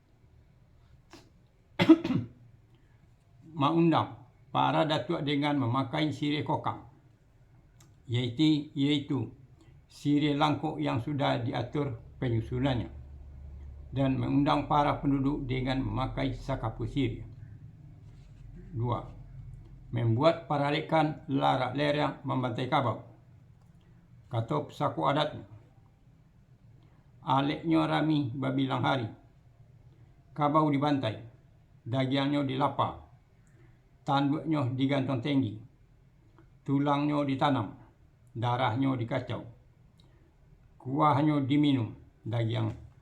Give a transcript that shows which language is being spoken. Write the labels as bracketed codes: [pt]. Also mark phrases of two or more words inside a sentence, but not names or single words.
[id] Mengundang para datuk dengan memakai sirih kokang, yaitu sirih langkuk yang sudah diatur penyusunannya, dan mengundang para penduduk dengan memakai sakapu sirih. 2. Membuat paralekan larak lerang membantai kabau. [min] Kata pusako adatnya, aleknya rami babilang hari, kabau dibantai, dagingnya dilapa, tanduknya digantung tinggi, tulangnya ditanam, darahnya dikacau, kuahnya diminum, daging